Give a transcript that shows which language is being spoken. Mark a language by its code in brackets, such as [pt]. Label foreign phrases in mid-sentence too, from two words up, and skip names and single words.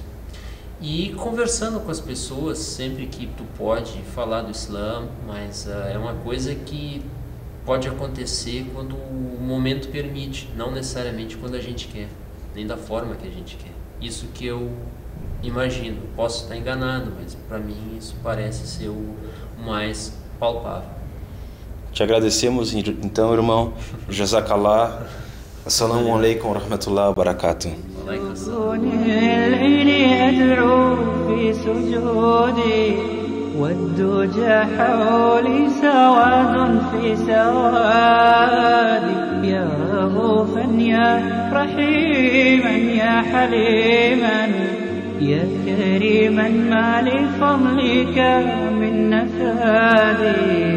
[pt] E conversando com as pessoas sempre que tu pode falar do Islã, mas é uma coisa que pode acontecer quando o momento permite, não necessariamente quando a gente quer, nem da forma que a gente quer. Isso que eu imagino. Posso estar enganado, mas para mim isso parece ser o mais palpável. Te agradecemos então, irmão. Jazakallah. [ar] السلام عليكم ورحمة الله وبركاته. والدجى حولي سواد في سوادي يا رؤوفا يا رحيما يا حليما يا كريما ما لفضلك من نفادي